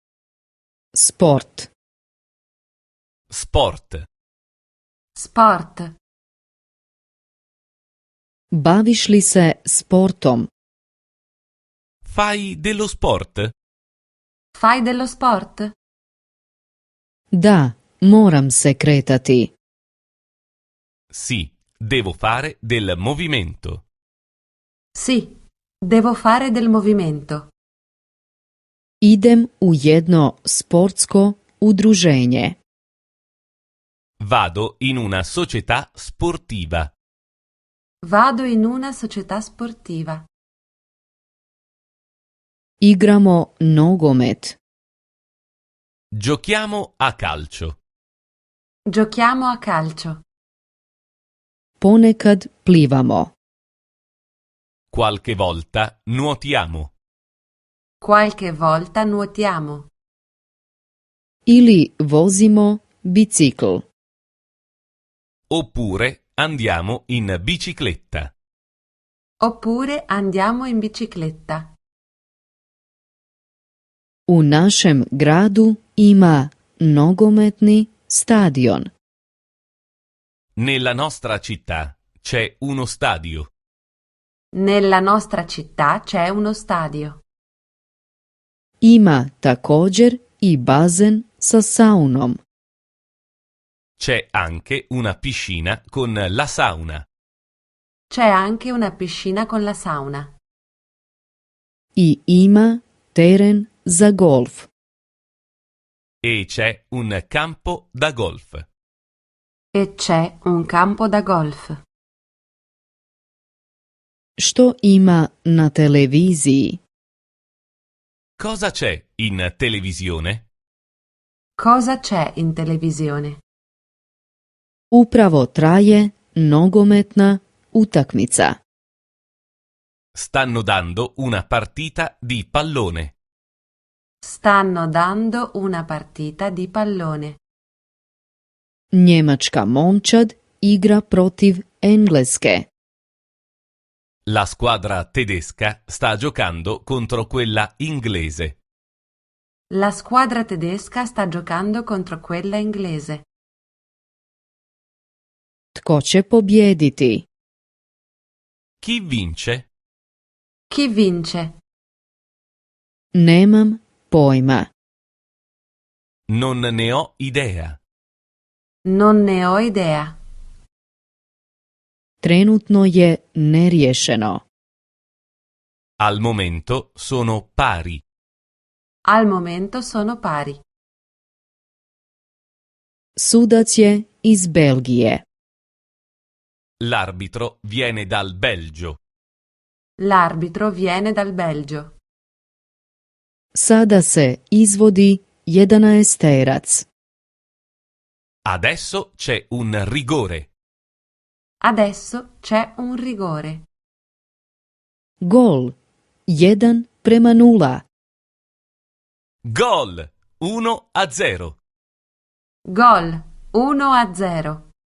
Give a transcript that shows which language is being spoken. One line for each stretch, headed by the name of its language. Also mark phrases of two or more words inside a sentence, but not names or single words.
Croatian: Sport.
Italian: Sport. Sport.
Croatian: Baviš li se sportom?
Italian: Fai dello sport? Fai dello sport?
Croatian: Da, moram se kretati.
Italian: Sì, devo fare del movimento. Sì, devo fare del movimento.
Croatian: Idem u jedno sportsko udruženje.
Italian: Vado in una società sportiva. Vado in una società sportiva.
Croatian: Igramo nogomet.
Italian: Giochiamo a calcio. Giochiamo a calcio.
Croatian: Ponekad plivamo.
Italian: Qualche volta nuotiamo. Qualche volta nuotiamo.
Croatian: Ili vozimo bicikl.
Italian: Oppure andiamo in bicicletta. Oppure andiamo in bicicletta.
Croatian: U našem gradu ima nogometni stadion.
Italian: Nella nostra città c'è uno stadio. Nella nostra città c'è uno stadio.
Croatian: Ima također i bazen sa saunom.
Italian: C'è anche una piscina con la sauna. C'è anche una piscina con la sauna.
Croatian: I ima teren za golf.
Italian: E c'è un campo da golf. E c'è un campo da golf.
Croatian: Što ima na televiziji?
Italian: Cosa c'è in televisione? Cosa c'è in televisione?
Croatian: Upravo traje nogometna utakmica.
Italian: Stanno dando una partita di pallone. Stanno dando una partita di pallone.
Croatian: Njemačka momčad igra protiv Engleske.
Italian: La squadra tedesca sta giocando contro quella inglese. La squadra tedesca sta giocando contro quella inglese.
Croatian: Tko će pobijediti?
Italian: Chi vince? Chi vince?
Croatian: Nemam pojma.
Italian: Non ne ho idea. Non ne ho idea.
Croatian: Trenutno je neriješeno.
Italian: Al momento sono pari. Al momento sono pari.
Croatian: Sudac je iz Belgije.
Italian: L'arbitro viene dal Belgio. L'arbitro viene dal Belgio.
Croatian: Sada se izvodi 11-terac.
Italian: Adesso c'è un rigore. Adesso c'è un rigore.
Croatian: Gol 1-0.
Italian: Gol 1-0. Gol 1-0.